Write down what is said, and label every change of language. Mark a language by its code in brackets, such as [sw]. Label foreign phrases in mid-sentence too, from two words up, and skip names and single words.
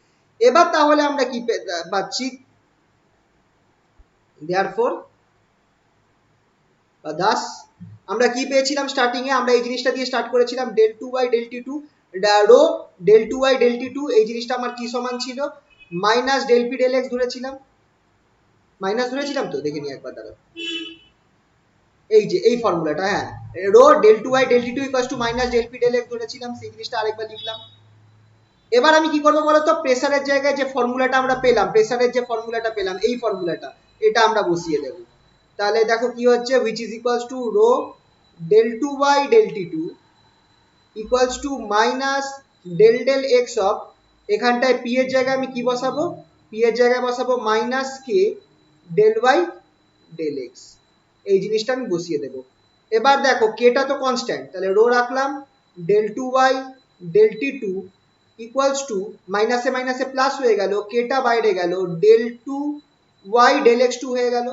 [bn] এবার তাহলে আমরা কি পাচ্ছি, দেয়ারফর বা দাস আমরা কি পেয়েছিলাম স্টার্টিং এ, আমরা এই জিনিসটা দিয়ে স্টার্ট করেছিলাম, [en] del two by del t two rho del two y del t two, [bn] এই জিনিসটা আমার কি সমান ছিল, [en] minus del p del x [bn] ধরেছিলাম, মাইনাস ধরেছিলাম তো, দেখে নিই একবার দাঁড়াও, এই যে এই ফর্মুলাটা, হ্যাঁ, [en] rho del two y del t two equals to minus del p del x [bn] ধরেছিলাম, সেই জিনিসটা আরেকবার লিখলাম। এবার আমি কি করবো বলতো, প্রেসারের জায়গায় যে ফর্মুলাটা আমরা পেলাম, প্রেসারের যে ফর্মুলাটা পেলাম, এই ফর্মুলাটা, এটা আমরা বসিয়ে দেবো। তাহলে দেখো কি হচ্ছে, [en] which is equals to rho del 2 by del t2 equals to minus del del x of, [bn] এখানটায় p এর জায়গায় আমি কি বসাবো, p এর জায়গায় বসাবো [en] minus k del y del x, [bn] এই জিনিসটা আমি বসিয়ে দেবো। এবার দেখো কেটা তো কনস্ট্যান্ট, তাহলে রো রাখলাম [en] del 2y del t2 equals to, [bn] মাইনাসে মাইনাসে প্লাস হয়ে গেল, কেটা বাইরে গেল, [en] del 2y del x2 [bn] হয়ে গেল।